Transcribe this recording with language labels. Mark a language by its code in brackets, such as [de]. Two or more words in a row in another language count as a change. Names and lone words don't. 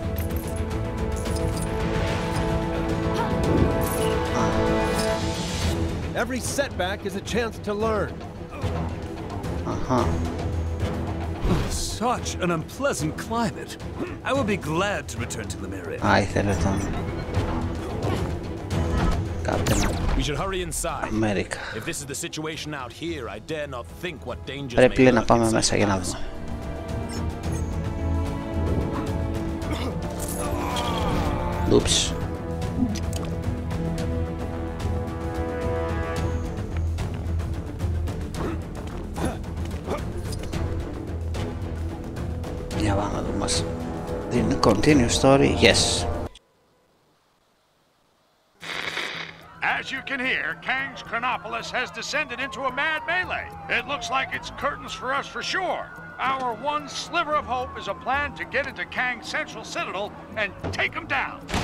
[en] Every setback is a chance to learn. Such an unpleasant climate. I will be glad to return to Lemuria. [el] Α, ήθελε τον Captain [en] We should hurry inside. America. If this is the situation out here, I dare not think what dangers [el] Πρέπει, [en] may [el] λέει, να [en] lurk [el] πάμε [en] inside [el] μέσα για να [en] us. [el] δούμε. Ούψ. Για πάμε να δούμε μας. [en] The continue story, yes. As you can hear, Kang's Chronopolis has descended into a mad melee. It looks like it's curtains for us for sure. Our one sliver of hope is a plan to get into Kang's central citadel and take him down.